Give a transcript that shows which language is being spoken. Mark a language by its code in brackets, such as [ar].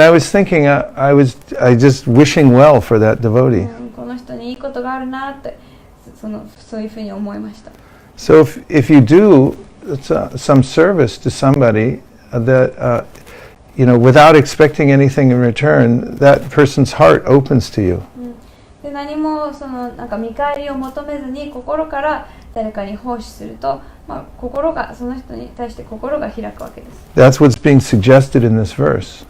[en] And I was thinking, I just wishing well for that devotee. [ja] この人にいいことがあるなってそういうふうに思いました。 [en] So if you do some service to somebody that without expecting anything in return, that person's heart opens to you. [ja] で何もなんか見返りを求めずに心から誰かに奉仕すると、心がその人に対して心が開くわけです。 [en] That's what's being suggested in this verse.